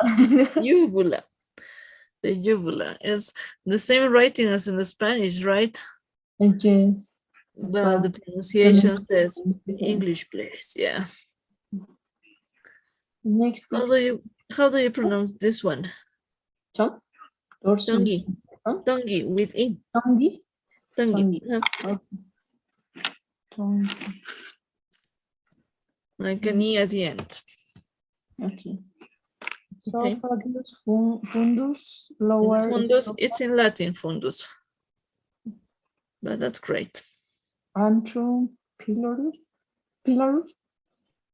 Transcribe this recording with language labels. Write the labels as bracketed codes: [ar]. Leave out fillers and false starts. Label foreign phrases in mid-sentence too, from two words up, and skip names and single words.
[en] Uvula. The uvula is the same writing as in the Spanish, right? Yes. But the pronunciation says English place, yeah. Next. How do you pronounce this one? Tongi. Tongi with E. Tongi. Tongi. Tongi. Like an E at the end. Okay. Esophagus, fundus, lower. Fundus, it's in Latin, fundus. But that's great. Antrum, pylorus.